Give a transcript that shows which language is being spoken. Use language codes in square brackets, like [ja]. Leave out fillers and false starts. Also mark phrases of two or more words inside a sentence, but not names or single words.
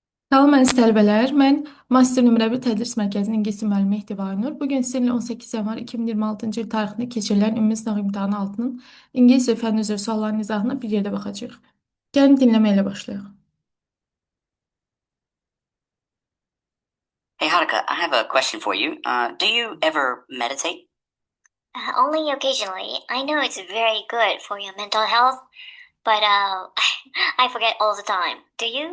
[az] Salam əziz tələbələr. Mən master nömrə 1 tədris mərkəzinin ingilis dili müəllimi Mehdiba Bugün sizinlə 18 yanvar 2026-cı il tarixində keçirilən ümumi sınaq imtahanı altının ingilis dili fənn üzrə sualların izahına bir yerdə baxacağıq. Gəlin dinləmə ilə başlayaq. [en] Hey Haruka, I have a question for you. Do you ever meditate? Only occasionally. I know it's very good for your mental health, but I forget all the time. Do you?